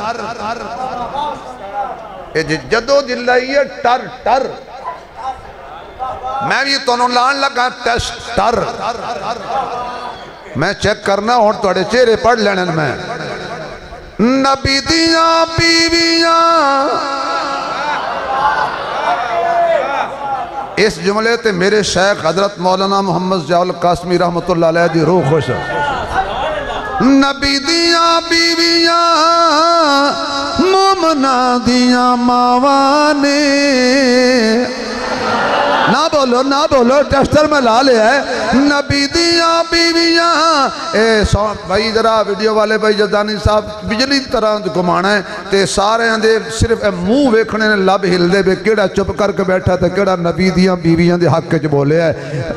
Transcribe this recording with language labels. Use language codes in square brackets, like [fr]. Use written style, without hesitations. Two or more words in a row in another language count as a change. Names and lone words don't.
[pa] جدوں دی لئی ہے ٹر ٹر، میں بھی تہانوں لان لگا ٹیسٹر. میں چیک کرنا ہن تہاڈے چہرے پڑھ لینے میں. نبی دیاں بیویاں، اس جملے تے میرے شیخ حضرت مولانا محمد ضیاءالقاسمی [ar] رحمة الله عليه [pa] دی روح خوش ہے. نبی دیاں بیویاں مومناں دیاں ماواں نے، نا بولو نا بولو، ٹیسٹر میں لا لیا ہے. نبی دیاں بیویاں، اے بھائی ذرا ویڈیو والے بھائی جدانی صاحب بجلی طرح گھمانا ہے تے سارے دے صرف منہ ویکھنے نے، لب ہلدے وے کیہڑا چپ کرکے بیٹھا تے کیہڑا نبی دیاں بیویاں دے حق چ بولیا ہے.